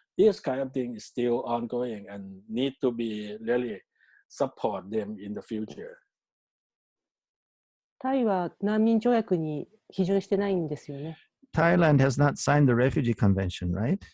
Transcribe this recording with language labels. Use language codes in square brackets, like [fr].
[en] This kind of thing is still ongoing and need to be really support them in the future. [ja] タイは難民条約に批准してないんですよね。 [en] Thailand has not signed the refugee convention, right?